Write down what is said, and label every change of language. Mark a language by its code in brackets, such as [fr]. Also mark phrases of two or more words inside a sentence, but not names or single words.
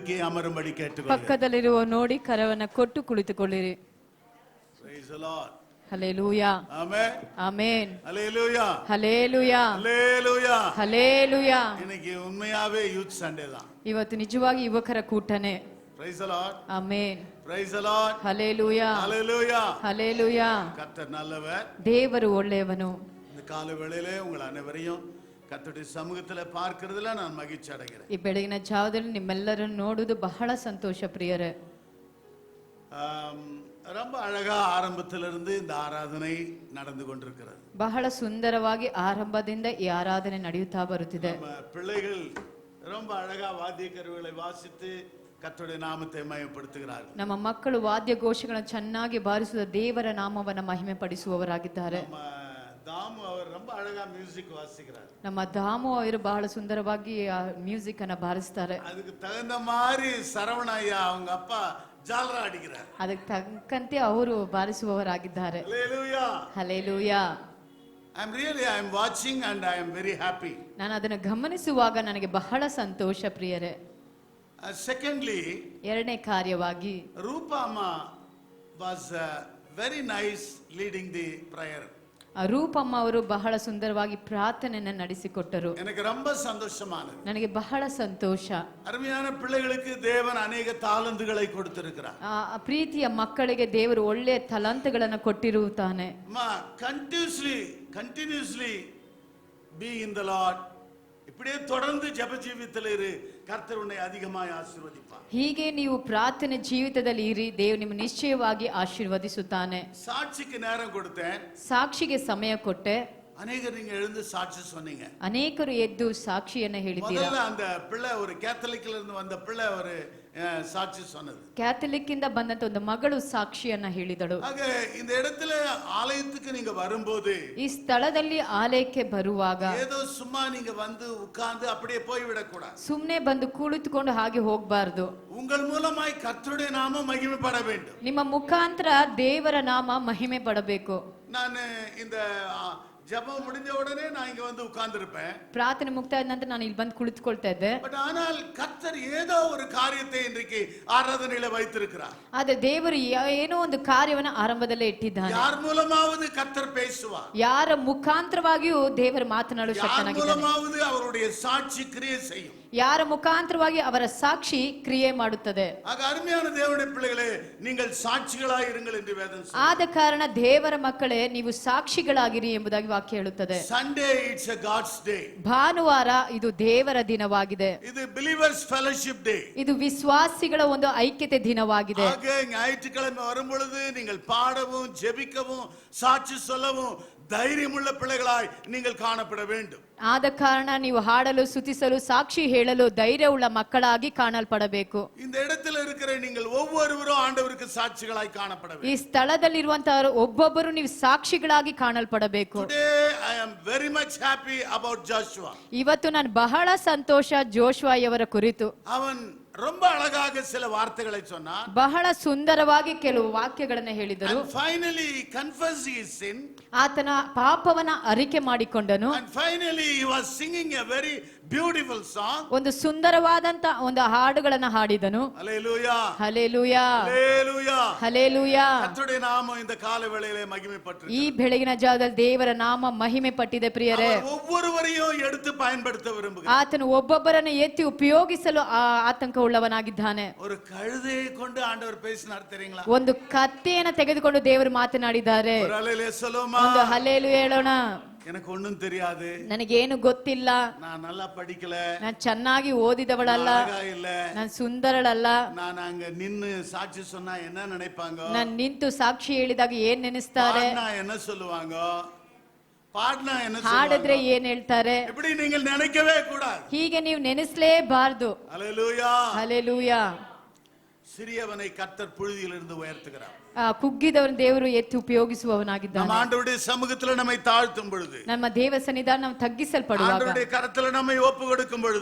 [ta] அமரும்படி கேட்டுக்கொள்கிறேன். [kn] ಪಕ್ಕದಲ್ಲಿರುವ ನೋಡಿ ಕರವನ್ನ ಕೊಟ್ಟು ಕುಳಿತುಕೊಳ್ಳಿರಿ. [en] Praise the Lord. [kn] ಹಲ್ಲೆಲೂಯಾ. [en] Amen. [kn] ಆಮೆನ್. [en] Hallelujah. [kn] ಹಲ್ಲೆಲೂಯಾ. [en] Hallelujah. [kn] ಹಲ್ಲೆಲೂಯಾ. [ta] இன்னைக்கு உண்மையாவே [en] Youth Sunday [ta] தான். [kn] ಇವತ್ತು ನಿಜವಾಗಿ ಯುವಕರ ಕೂಟನೇ. [en] Praise the Lord. [kn] ಆಮೆನ್. [en] Praise the Lord. [kn] ಹಲ್ಲೆಲೂಯಾ. [en] Hallelujah. [kn] ಹಲ್ಲೆಲೂಯಾ. [ta] கர்த்தர் நல்லவர். [kn] ದೇವರು ಒಳ್ಳೆಯವನು. [ta] இந்த கால வேளையிலே உங்கள் அனைவரையும் கர்த்தருடைய சமூகத்தில் பார்க்கிறதுல நான் மகிழ்ச்சி அடைகிறேன். [kn] ಈ ಬೆಳಗಿನ ಜಾವದಲ್ಲಿ ನಿಮ್ಮೆಲ್ಲರನ್ನು ನೋಡುವುದು ಬಹಳ ಸಂತೋಷ ಪ್ರಿಯರೇ. [ta] ரொம்ப அழகா ஆரம்பத்திலிருந்து இந்த ஆராதனை நடந்து கொண்டிருக்கிறது. [kn] ಬಹಳ ಸುಂದರವಾಗಿ ಆರಂಭದಿಂದ ಈ ಆರಾಧನೆ ನಡೆಯುತ್ತಾ ಬರುತ್ತಿದೆ. [ta] நம்ம பிள்ளைகள் ரொம்ப அழகா வாத்திய கருவிகளை வாசித்து கர்த்தருடைய நாமத்தை மகிமைப்படுத்துகிறார்கள். [kn] ನಮ್ಮ ಮಕ್ಕಳು ವಾದ್ಯ ಘೋಷಗಳನ್ನು ಚೆನ್ನಾಗಿ ಬಾರಿಸುವ ದೇವರ ನಾಮವನ್ನು ಮಹಿಮೆ ಪಡಿಸುವವರಾಗಿದ್ದಾರೆ. [ta] நம்ம தாமு அவர் ரொம்ப அழகா மியூசிக் வாசிக்கிறார். [kn] ನಮ್ಮ ದಾಮು ಅವರು ಬಹಳ ಸುಂದರವಾಗಿ ಮ್ಯೂಸಿಕ್ ಅನ್ನ ಬಾರಿಸ್ತಾರೆ. [ta] அதுக்கு தகுந்த மாதிரி சரவணையா அவங்க அப்பா ஜாலரா அடிக்கிறார். [kn] ಅದಕ್ಕೆ ತಕ್ಕಂತೆ ಅವರು ಬಾರಿಸುವವರಾಗಿದ್ದಾರೆ. [en] Hallelujah. [kn] ಹಲ್ಲೆಲೂಯಾ. [en] I am watching and I am very happy. [kn] ನಾನು ಅದನ್ನು ಗಮನಿಸುವಾಗ ನನಗೆ ಬಹಳ ಸಂತೋಷ ಪ್ರಿಯರೇ. [en] Secondly, [kn] ಎರಡನೇ ಕಾರ್ಯವಾಗಿ [en] Rupama was very nice leading the prayer. [kn] ರೂಪಮ್ಮ ಅವರು ಬಹಳ ಸುಂದರವಾಗಿ ಪ್ರಾರ್ಥನೆಯನ್ನು ನಡೆಸಿಕೊಟ್ಟರು. [ta] எனக்கு ரொம்ப சந்தோஷமானது. [kn] ನನಗೆ ಬಹಳ ಸಂತೋಷ. [ta] அருமையான பிள்ளைகளுக்கு தேவன் अनेक தாளந்துகளை கொடுத்திருக்கிறார். [kn] ಪ್ರೀತಿಯ ಮಕ್ಕಳಿಗೆ ದೇವರು ಒಳ್ಳೆಯ ತಲಾಂತಗಳನ್ನು ಕೊಟ್ಟಿರುತ್ತಾನೆ. [en] continuously be in the Lord. [ta] இப்படியே தொடர்ந்து ஜெப ஜீவிதத்தில் இரு. கர்த்தர் உன்னை அதிகமாய் ஆசீர்வதிப்பார். [kn] ಹೀಗೆ ನೀವು ಪ್ರಾರ್ಥನೆ ಜೀವಿತದಲ್ಲಿ ಇರಿ, ದೇವರು ನಿಮ್ಮ ನಿಶ್ಚಯವಾಗಿ ಆಶೀರ್ವದಿಸುತ್ತಾನೆ. [ta] சாட்சிக்கு நேரம் கொடுத்தேன். [kn] ಸಾಕ್ಷಿಗೆ ಸಮಯ ಕೊಟ್ಟೆ. [ta] அநேகர் நீங்க எழுந்து சாட்சி சொன்னீங்க. [kn] ಅನೇಕರು ಎದ್ದು ಸಾಕ್ಷಿಯನ್ನ ಹೇಳಿದ್ದೀರಾ. [ta] முதல்ல அந்த பிள்ளை ஒரு கேத்தலிக்ல இருந்து வந்த பிள்ளை ஒரு சாட்சி சொன்னது. [kn] ಕ್ಯಾಥಲಿಕ್ ಇಂದ ಬಂದಂತ ಒಂದು ಮಗಳು ಸಾಕ್ಷಿಯನ್ನ ಹೇಳಿದಳು. [ta] ஆக இந்த இடத்துல ஆலயத்துக்கு நீங்க வரும்போது, [kn] ಈ ಸ್ಥಳದಲ್ಲಿ ಆಲಯಕ್ಕೆ ಬರುವಾಗ [ta] ஏதோ சும்மா நீங்க வந்து உட்கார்ந்து அப்படியே போய் விடக்கூடாது. [kn] ಸುಮ್ಮನೆ ಬಂದು ಕುಳಿತುಕೊಂಡು ಹಾಗೆ ಹೋಗಬಾರದು. [ta] உங்கள் மூலமாய் கர்த்தருடைய நாமம் மகிமைப்பட வேண்டும். [kn] ನಿಮ್ಮ ಮುಖಾಂತರ ದೇವರ ನಾಮ ಮಹಿಮೆ ಪಡಬೇಕು. [ta] நான் இந்த ஜெபம் முடிஞ்ச உடனே நான் இங்க வந்து உட்கார்ந்து இருப்பேன். [kn] ಪ್ರಾರ್ಥನೆ ಮುಕ್ತಾಯ ನಂತರ ನಾನು ಇಲ್ಲಿ ಬಂದು ಕುಳಿತುಕೊಳ್ತಾ ಇದ್ದೆ. [ta] பட் ஆனால் கர்த்தர் ஏதோ ஒரு காரியத்தை இன்றைக்கு ஆராதனையில வைத்திருக்கிறார். [kn] ಆದ್ರೆ ದೇವರು ಏನೋ ಒಂದು ಕಾರ್ಯವನ್ನ ಆರಂಭದಲ್ಲೇ ಇಟ್ಟಿದ್ದಾನೆ. [ta] யார் மூலமாவது கர்த்தர் பேசுவார். [kn] ಯಾರ ಮುಖಾಂತರವಾಗಿಯೂ ದೇವರು ಮಾತನಾಡುವ ಶಕ್ತನಾಗಿದ್ದಾನೆ. [ta] யார் மூலமாவது அவருடைய சாட்சி கிரியை செய்யும். [kn] ಯಾರ ಮುಖಾಂತರವಾಗಿ ಅವರ ಸಾಕ್ಷಿ ಕ್ರಿಯೆ ಮಾಡುತ್ತದೆ. [ta] ஆக அருமையான தேவனுடைய பிள்ளைகளே, நீங்கள் சாட்சிகளாய் இருங்கள் என்று வேதம் சொல்லுகிறது. [kn] ಆದ ಕಾರಣ ದೇವರ ಮಕ್ಕಳೇ, ನೀವು ಸಾಕ್ಷಿಗಳಾಗಿರಿ ಎಂಬುದಾಗಿ ವಾಕ್ಯ ಹೇಳುತ್ತದೆ. [en] Sunday it's a God's day. [kn] ಭಾನುವಾರ ಇದು ದೇವರ ದಿನವಾಗಿದೆ. [en] இது believers fellowship day. [kn] ಇದು ವಿಶ್ವಾಸಿಗಳ ಒಂದು ಐಕ್ಯತೆ ದಿನವಾಗಿದೆ. [ta] ஆக ஞாயிற்றுக்கிழமை வரும் பொழுது நீங்கள் பாடவும் ஜெபிக்கவும் சாட்சி சொல்லவும் தைரியமுள்ள பிள்ளைகளாய் நீங்கள் காணப்பட வேண்டும். [kn] ಆದ ಕಾರಣ ನೀವು ಹಾಡಲು, ಸ್ತುತಿಸಲು, ಸಾಕ್ಷಿ ಹೇಳಲು ಧೈರ್ಯವುಳ್ಳ ಮಕ್ಕಳಾಗಿ ಕಾಣಲ್ಪಡಬೇಕು. [ta] இந்த இடத்துல இருக்கிற நீங்கள் ஒவ்வொருவரும் ஆண்டவருக்கு சாட்சிகளாய் காணப்பட வேண்டும். [kn] ಈ ಸ್ಥಳದಲ್ಲಿರುವಂತವರು ಒಬ್ಬೊಬ್ಬರು ನೀವು ಸಾಕ್ಷಿಗಳಾಗಿ ಕಾಣಲ್ಪಡಬೇಕು. [en] Today I am very much happy about Joshua. [kn] ಇವತ್ತು ನಾನು ಬಹಳ ಸಂತೋಷ ಜೋಶುವ ಅವರ ಕುರಿತು. [ta] அவன் ரொம்ப அழகாக சில வார்த்தைகளை சொன்னான். [kn] ಬಹಳ ಸುಂದರವಾಗಿ ಕೆಲವು ವಾಕ್ಯಗಳನ್ನು ಹೇಳಿದರು. [en] And finally he confessed his sin. [kn] ಆತನ ಪಾಪವನ್ನ ಅರಿಕೆ ಮಾಡಿಕೊಂಡನು. [en] And finally he was singing a very beautiful song. [kn] ಒಂದು ಸುಂದರವಾದಂತ ಒಂದು ಹಾಡುಗಳನ್ನು ಹಾಡಿದನು. [en] Hallelujah. [kn] ಹಲ್ಲೆಲೂಯಾ. [en] Hallelujah. [kn] ಹಲ್ಲೆಲೂಯಾ. [ta] கர்த்தருடைய நாமம் இந்த காலை வேளையிலே மகிமைப்பட்டிருக்கிறது. [kn] ಈ ಬೆಳಗಿನ ಜಾವದಲ್ಲಿ ದೇವರ ನಾಮ ಮಹಿಮೆ ಪಟ್ಟಿದೆ ಪ್ರಿಯರೇ. [ta] ஒவ்வொருவரையும் எடுத்து பயன்படுத்த விரும்புகிறார். [kn] ಆತನು ಒಬ್ಬೊಬ್ಬರನ್ನು ಎತ್ತಿ ಉಪಯೋಗಿಸಲು ಆತಂಕವುಳ್ಳವನಾಗಿದ್ದಾನೆ. [ta] ஒரு கழுதையை கொண்டு ஆண்டவர் பேசினார் தெரியுங்களா? [kn] ಒಂದು ಕತ್ತೆಯನ್ನು ತೆಗೆದುಕೊಂಡು ದೇವರು ಮಾತನಾಡಿದ್ದಾರೆ. [ta] ஒரு ஹல்லேலூயா சொல்லுமா? [kn] ಒಂದು ಹಲ್ಲೆಲೂಯಾ ಹೇಳೋಣ. [ta] எனக்கு ஒண்ணும் தெரியாது. [kn] ನನಗೇನು ಗೊತ್ತಿಲ್ಲ. [ta] நான் நல்லா படிக்கல. [kn] ನಾನು ಚೆನ್ನಾಗಿ ಓದಿದವಳಲ್ಲ. [ta] இல்ல. [kn] ನಾನು ಸುಂದರಳಲ್ಲ. [ta] நான் அங்க நின்னு சாட்சி சொன்னா என்ன நினைப்பாங்க? [kn] ನಾನು ನಿಂತು ಸಾಕ್ಷಿ ಹೇಳಿದಾಗ ಏನ್ ನೆನೆಸ್ತಾರೆ? [ta] என்ன சொல்லுவாங்க? பாடினா என்ன [kn] ಹಾಡಿದ್ರೆ ಏನ್ ಹೇಳ್ತಾರೆ? [ta] இப்படி நீங்கள் நினைக்கவே கூடாது. [kn] ಹೀಗೆ ನೀವು ನೆನೆಸಲೇಬಾರದು. [ta] ஹல்லேலூயா. [kn] ಹಲ್ಲೆಲೂಯಾ. [ta] சிறியவனை கர்த்தர் புழுதியிலிருந்து உயர்த்துகிறார். [kn] ಕುಗ್ಗಿದವನ ದೇವರು ಎತ್ತಿ ಉಪಯೋಗಿಸುವವನಾಗಿದ್ದಾನೆ. [ta] நம்ம ஆண்டவருடைய சமூகத்துல நம்மை தாழ்த்தும் பொழுது, [kn] ನಮ್ಮ ದೇವ ಸನ್ನಿಧಾನ ನಾವು ತಗ್ಗಿಸಲ್ಪಡುವಾಗ, [ta] ஆண்டவருடைய கரத்துல நம்மை ஒப்பு கொடுக்கும் பொழுது,